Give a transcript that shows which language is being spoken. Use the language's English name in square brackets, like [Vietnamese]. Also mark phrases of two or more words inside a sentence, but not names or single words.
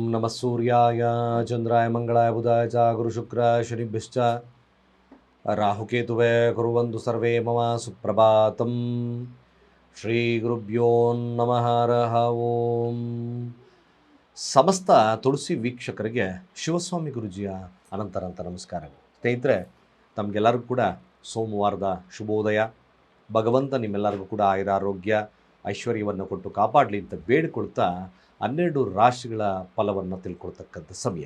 [Sanskrit] सूर्याय चंद्राय मंगलाय बुधाय च गुरुशुक्राय शनिभ्यश्च राहुकेतुवे कुर्वन्तु सर्वे मम सुप्रभातम् ಶ್ರೀಗುರುಭ್ಯೋ ನಮಃ ಹರಃ ಓಂ. [Kannada] ಸಮಸ್ತ ತುಳಸಿ ವೀಕ್ಷಕರಿಗೆ ಶಿವಸ್ವಾಮಿ ಗುರುಜಿಯ ಅನಂತ ನಮಸ್ಕಾರಗಳು. ಸ್ನೇಹಿತರೆ, ತಮಗೆಲ್ಲರಿಗೂ ಕೂಡ ಸೋಮವಾರದ ಶುಭೋದಯ. ಭಗವಂತ ನಿಮ್ಮೆಲ್ಲರಿಗೂ ಕೂಡ ಆಯುರಾರೋಗ್ಯ ಐಶ್ವರ್ಯವನ್ನು ಕೊಟ್ಟು ಕಾಪಾಡಲಿ ಅಂತ ಬೇಡಿಕೊಳ್ತಾ 12 ರಾಶಿಗಳ ಫಲವನ್ನು ತಿಳ್ಕೊಳ್ತಕ್ಕಂಥ ಸಮಯ.